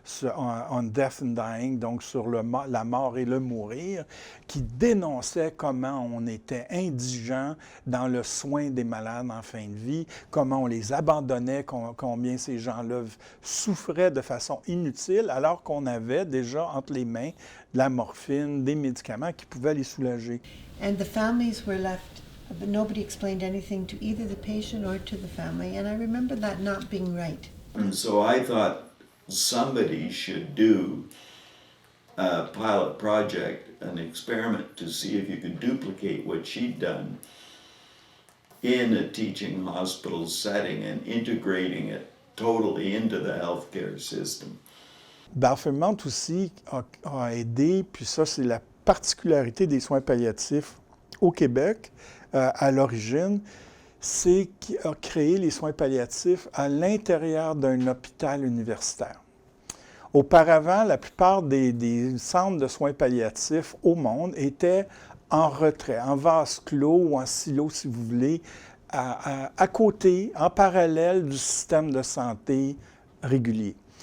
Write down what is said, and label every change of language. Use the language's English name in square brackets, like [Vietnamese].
[French] On Death and Dying, donc sur la mort et le mourir, qui dénonçait comment on était indigent dans le soin des malades en fin de vie, comment on les abandonnait, combien ces gens-là souffraient de façon inutile, alors qu'on avait déjà entre les mains de la morphine, des médicaments qui pouvaient les soulager. [English] And the families were left, but nobody explained anything to either the patient or to the family, and I remember that not being right. And so I thought somebody should do a pilot project, an experiment to see if you could duplicate what she'd done in a teaching hospital setting and integrating it totally into the healthcare system. [French] Barfemont aussi a aidé, puis ça c'est la particularité des soins palliatifs au Québec à l'origine, c'est qu'il a créé les soins palliatifs à l'intérieur d'un hôpital universitaire. Auparavant, la plupart des centres de soins palliatifs au monde étaient en retrait, en vase clos ou en silo, si vous voulez, à côté, en parallèle du système de santé régulier.